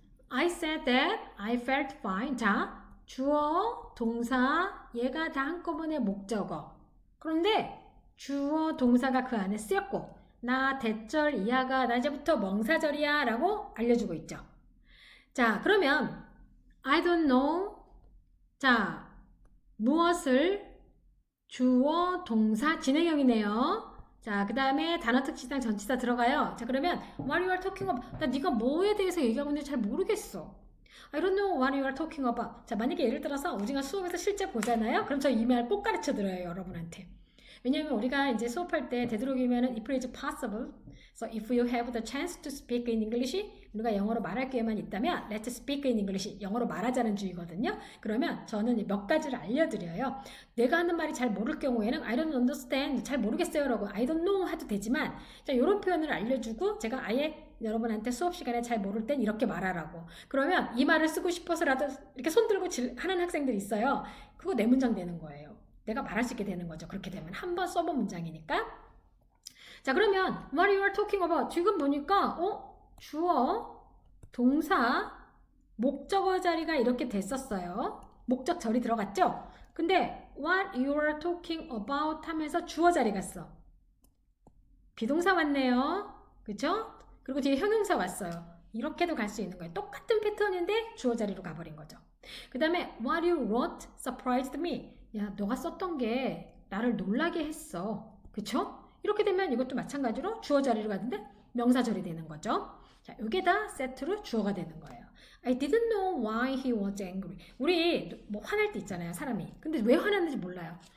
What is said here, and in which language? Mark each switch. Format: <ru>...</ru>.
<en>I said that I felt fine.</en> <ko>자, 주어, 동사, 얘가 다 한꺼번에 목적어. 그런데 주어, 동사가 그 안에 쓰였고 나 대절 이하가 나 이제부터 명사절이야 라고 알려주고 있죠. 자, 그러면</ko> <en>I don't know.</en> <ko>자, 무엇을 주어, 동사, 진행형이네요. 자, 그 다음에 단어 특징상 전치사 들어가요. 자, 그러면</ko> <en>what you are talking about.</en> <ko>나 네가 뭐에 대해서 얘기하고 있는지 잘 모르겠어.</ko> <en>I don't know what you are talking about.</en> <ko>자, 만약에 예를 들어서 우리가 수업에서 실제 보잖아요. 그럼 저 이 말 꼭 가르쳐 드려요, 여러분한테. 왜냐면 우리가 이제 수업할 때 되도록이면</ko> <en>if it is possible. So if you have the chance to speak in English,</en> <ko>우리가 영어로 말할 기회만 있다면</ko> <en>let's speak in English.</en> <ko>영어로 말하자는 주의거든요. 그러면 저는 몇 가지를 알려드려요. 내가 하는 말이 잘 모를 경우에는</ko> <en>I don't understand.</en> <ko>잘 모르겠어요. 라고</ko> <en>I don't know</en> <ko>해도 되지만 자, 이런 표현을 알려주고 제가 아예 여러분한테 수업 시간에 잘 모를 땐 이렇게 말하라고. 그러면 이 말을 쓰고 싶어서라도 이렇게 손 들고 하는 학생들이 있어요. 그거 내 문장 되는 거예요. 내가 말할 수 있게 되는 거죠. 그렇게 되면 한 번 써본 문장이니까. 자, 그러면</ko> <en>what you are talking about.</en> <ko>지금 보니까 주어, 동사, 목적어 자리가 이렇게 됐었어요. 목적절이 들어갔죠? 근데</ko> <en>what you are talking about</en> <ko>하면서 주어 자리 갔어. 비동사 왔네요. 그쵸? 그리고 뒤에 형용사 왔어요. 이렇게도 갈 수 있는 거예요. 똑같은 패턴인데 주어 자리로 가버린 거죠. 그 다음에</ko> <en>what you wrote surprised me.</en> <ko>야, 너가 썼던 게 나를 놀라게 했어. 그쵸? 이렇게 되면 이것도 마찬가지로 주어 자리로 가는데 명사절이 되는 거죠. 자, 이게 다 세트로 주어가 되는 거예요.</ko> <en>I didn't know why he was angry.</en> <ko>우리 뭐 화날 때 있잖아요, 사람이. 근데 왜 화났는지 몰라요.</ko>